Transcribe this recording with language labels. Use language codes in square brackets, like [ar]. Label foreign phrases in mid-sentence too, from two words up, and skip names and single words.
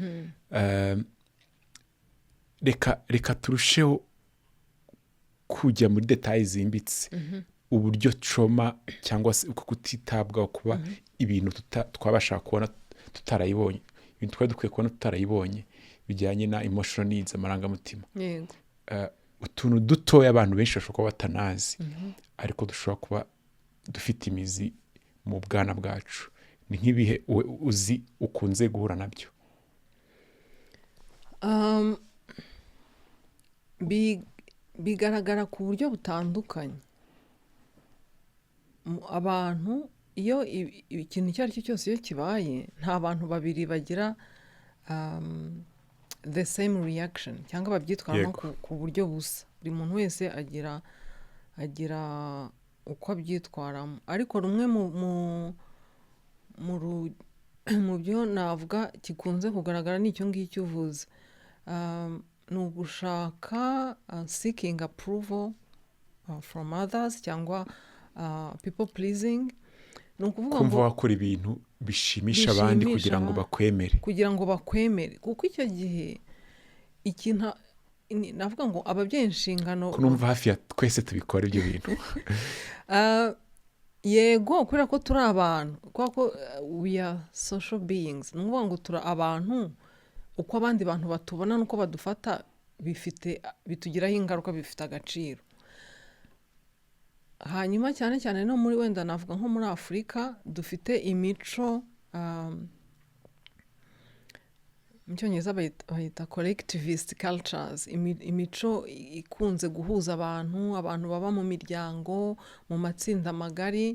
[rw] Reka turusheho kujya muri detaye zimbitse, uburyo trauma cyangwa se uko kutitabwaho, kuba ibintu twabasha kubona tutarayibonye, ibintu twari dukwiye kubona tutarayibonye, bijyanye na [en] emotional needs, [rw] amarangamutima. Utuntu dutoya abantu benshi bashobora kuba batanazi, ariko dushobora kuba dufite imizi mu bwana bwacu. Ni nk'ibihe uzi ukunze guhura nabyo? Bigaragara ku buryo butandukanye. Abantu iyo ikintu icyo ari cyo cyose iyo kibaye, nta bantu babiri bagira [en] the same reaction, [rw] cyangwa babyitwaramo ku buryo busa. Buri muntu wese agira uko abyitwaramo, ariko rumwe mu byo navuga kikunze kugaragara ni icyo ngicyo uvuze. Ni ugushaka [en] seeking approval from others, [rw] cyangwa [en] people pleasing. [rw] Ni ukuvuga ngo kumva wakora ibintu bishimisha abandi kugira ngo bakwemere, kuko icyo gihe ikintu navuga ngo ababyeyi inshingano, kunumva hafi ya twese tubikora ibyo bintu. Yego, kubera ko turi abantu, kubera ko [en] we are social beings. [rw] Ni ukuvuga ngo turi abantu, uko abandi bantu batubona n'uko badufata bitugiraho ingaruka, bifite agaciro. Hanyuma cyane cyane no muri, wenda navuga nko muri Afurika, dufite imico, mu Cyongereza bayita [en] collectivist cultures, [rw] imico ikunze guhuza abantu baba mu miryango, mu matsinda magari.